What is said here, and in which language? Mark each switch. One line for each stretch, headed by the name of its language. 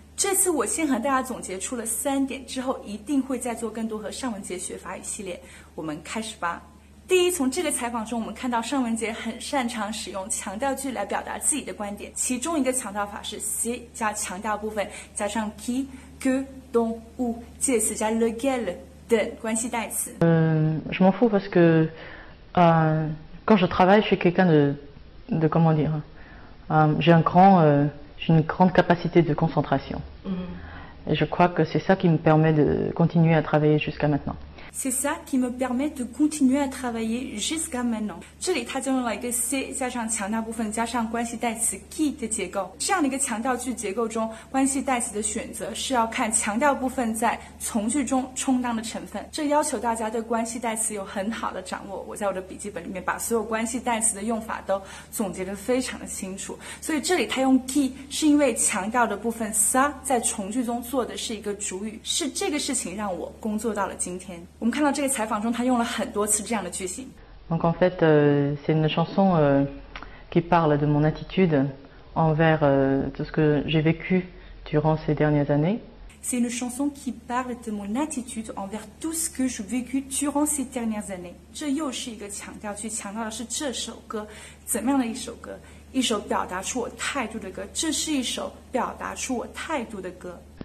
Chinese: 这次我先和大家总结出了3点，之后一定会再做更多和尚雯婕学法语系列。我们开始吧。第一，从这个采访中，我们看到尚雯婕很擅长使用强调句来表达自己的观点，其中一个强调法是 c'est 加强调部分加上 qui que dont où 介词加 lequel 等关系代词。
French: Je m'en fous parce que quand je travaille, je suis quelqu'un de comment dire, j'ai une grande capacité de concentration. Et je crois que c'est ça qui me permet de continuer à travailler jusqu'à maintenant. C'est ça qui me permet de continuer à travailler jusqu'à maintenant.
Chinese: 这里它就用了一个 c'est 加上强调部分加上关系代词 qui 的结构。这样的一个强调句结构中，关系代词的选择是要看强调部分在从句中充当的成分。这要求大家对关系代词有很好的掌握。我在我的笔记本里面把所有关系代词的用法都总结得非常的清楚。所以这里它用 qui 是因为强调的部分 ça 在从句中做的是一个主语，是这个事情让我工作到了今天。我们看到这个采访中，他用了很多次这样的句型。
French: Donc en fait, c'est une chanson qui parle de mon attitude envers tout ce que j'ai vécu durant ces dernières années. C'est une chanson qui parle de mon attitude envers tout ce que j'ai vécu durant ces dernières années.
Chinese: 这又是一个强调句，强调的是这首歌怎么样的一首歌，一首表达出我态度的歌。这是一首表达出我态度的歌。